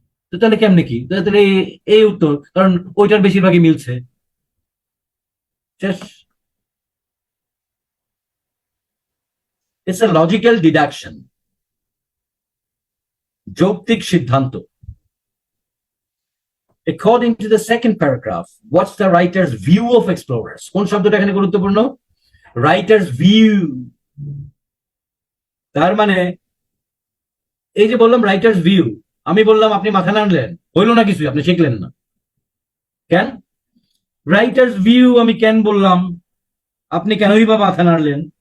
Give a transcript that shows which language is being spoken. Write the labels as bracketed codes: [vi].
[bn] তো তাহলে কেমনে কি, তাহলে এই উত্তর, কারণ ওইটার বেশিরভাগই মিলছে। শেষ। [en] it's a logical deduction, [bn] যৌক্তিক সিদ্ধান্ত। [en] According to the second paragraph, what's the writer's view of explorers? [bn] কোন শব্দটা এখানে গুরুত্বপূর্ণ? Writers view. তার মানে এই যে বললাম রাইটার্স ভিউ, আমি বললাম আপনি মাথা নাড়লেন, হইলো না কিছুই, আপনি শিখলেন না কেন? রাইটার্স ভিউ আমি কেন বললাম, আপনি কেনই বা মাথা নাড়লেন?